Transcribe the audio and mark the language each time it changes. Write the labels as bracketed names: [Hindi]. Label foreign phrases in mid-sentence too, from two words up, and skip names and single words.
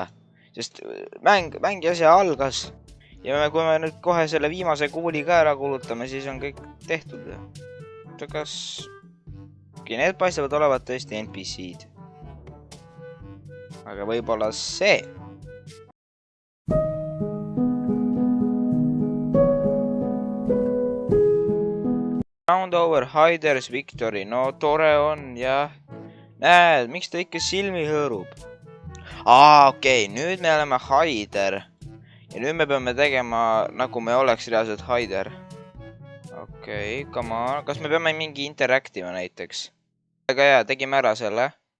[Estonian] Sest mäng asja algas ja kui me nüüd kohe selle viimase kuuli ka ära kulutame, siis on kõik tehtud. Kas... Okei, need paistavad olevat tõesti NPC-d. Aga võib-olla see. [English] Round over, Hiders Victory. [Estonian] No tore on, jah. Näed, miks ta ikka silmi hõõrub? Okei, nüüd me oleme hider. Ja nüüd me peame tegema, nagu me oleks reaalselt hider. [English] Okei, come on. [Estonian] Kas me peame mingi interaktiva näiteks? Aga jaa, tegime ära selle.